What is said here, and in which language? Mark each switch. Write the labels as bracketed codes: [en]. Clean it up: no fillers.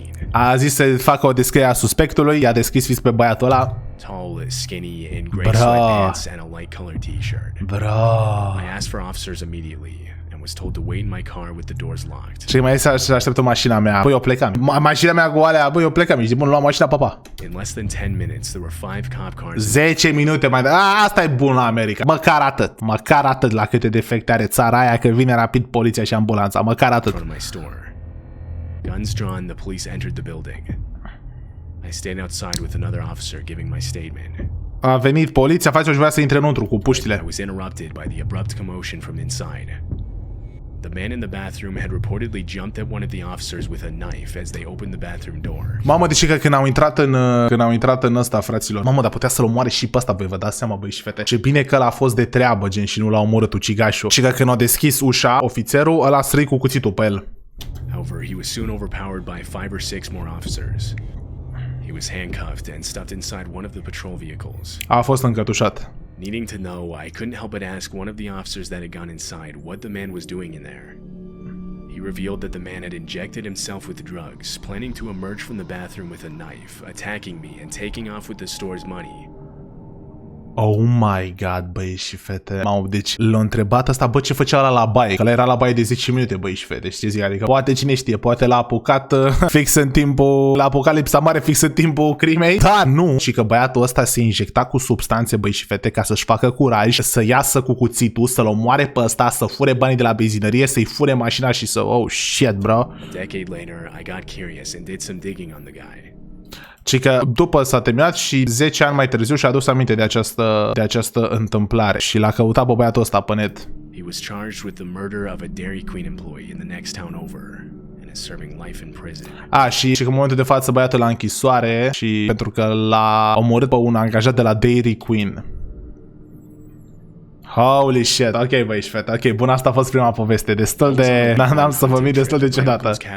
[ro] A zis să facă o descriere a suspectului, i-a descris fix pe băiatul ăla. [en] Tall, skinny, in gray sweatpants and a light colored t-shirt. Bro. I asked for officers immediately and was told to wait in my car with the doors locked. [ro] Și mai să așteptă mașina mea. Băi, eu plecam. Mașina mea cu alea, băi, eu plecam. Ești bun, luam mașina, papa. [en] In less than 10 minutes, there were 5 cop cars. [ro] 10 minute mai. Asta e bun la America. Măcar atât. Măcar atât la câte defecte are țara aia că vine rapid poliția și ambulanța. Măcar atât. [en] In front of my store. Guns drawn, the police entered the building. I stayed outside with another officer giving my statement. [ro] A venit poliția, face și vrea să intre înăuntru cu puștile. [en] I was interrupted by the abrupt commotion from inside. The man in the bathroom had reportedly jumped at one of the officers with a knife as they opened the bathroom door. [ro] Mamă, deci că când au intrat în ăsta, fraților. Mamă, dar putea să-l omoare și pe ăsta, băi, vă dați seama, băi și fete. Ce bine că l-a fost de treabă, gen, și nu l-a omorât ucigașul. Și că când a deschis ușa, ofițerul ăla străi cu cuțitul pe el. [en] However, he was soon overpowered by 5 or 6 more officers. He was handcuffed and stuffed inside one of the patrol vehicles. [ro] A fost încătușat. [en] Needing to know, I couldn't help but ask one of the officers that had gone inside what the man was doing in there. He revealed that the man had injected himself with drugs, planning to emerge from the bathroom with a knife, attacking me and taking off with the store's money. Oh my god, [ro] băi și fete. Mamă, deci l-a întrebat asta, bă, ce făcea ăla la baie? Că ăla era la baie de 10 minute, băi și fete, știi zic? Adică poate cine știe, poate l-a apucat fix în timpul, l-a apucat lipsa mare fix în timpul crimei. Dar nu, și că băiatul ăsta se injecta cu substanțe, băi și fete, ca să-și facă curaj, să iasă cu cuțitul, să-l omoare pe ăsta, să fure banii de la benzinărie, să-i fure mașina și să, [en] oh shit, bro. A decade later, I got curious and did some digging on the guy. [ro] Și că după s-a terminat și 10 ani mai târziu și-a adus aminte de această întâmplare și l-a căutat pe băiatul ăsta pe net. [en] He was charged with the murder of a Dairy Queen employee in the next town over and is serving life in prison. [ro] Și că în momentul de față băiatul la închisoare și pentru că l-a omorât pe un angajat de la Dairy Queen. [en] Holy shit, [ro] ok, băi și fete, ok, bun, asta a fost prima poveste, destul de, n-am să vă mint, destul de ciudată.